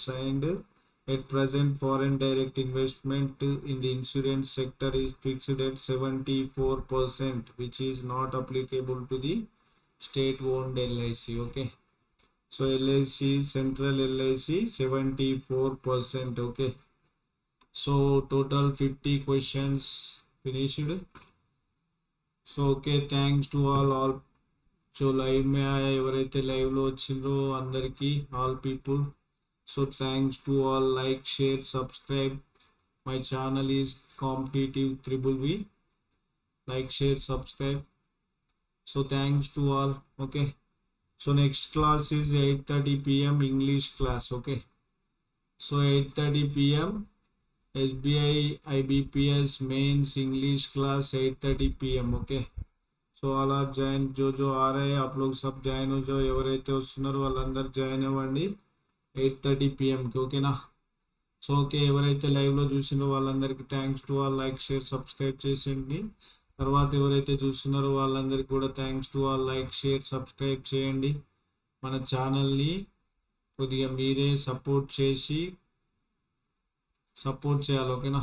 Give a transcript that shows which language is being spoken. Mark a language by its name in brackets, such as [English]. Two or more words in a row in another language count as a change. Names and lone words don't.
[English] And at present foreign direct investment in the insurance sector is fixed at 74%, which is not applicable to the state owned LIC. Okay, so LIC central LIC 74%. Okay, so total 50 questions finished. So okay, thanks to all [Hindi] जो लाइव में आया [Telugu] ఎవరైతే లైవ్ లో వచ్చిండ్రో అందరికీ [English] all people. So thanks to all. Like share subscribe my channel is competitive triple V. Like share subscribe. So thanks to all. ఓకే, so next class is 8:30 p.m. English class. Okay, so 8:30 p.m. SBI IBPS mains English class 8:30 p.m. Okay, so all are join [Hindi] जो आ रहे हैं आप लोग सब జాయిన్ हो जाओ. [Telugu] ఎవరైతే వస్తున్నారో వాళ్ళందరూ జాయిన్ అవ్వండి 8:30 p.m. కి. ఓకేనా? సో ఓకే, ఎవరైతే లైవ్లో చూసినారో వాళ్ళందరికీ [English] thanks to all. like share subscribe [Telugu] చేసేయండి. తర్వాత ఎవరైతే చూస్తున్నారో వాళ్ళందరికీ కూడా [English] thanks to all. like share subscribe [Telugu] చేయండి. మన ఛానల్ని కొద్దిగా మీరే సపోర్ట్ చేయాలి. ఓకేనా?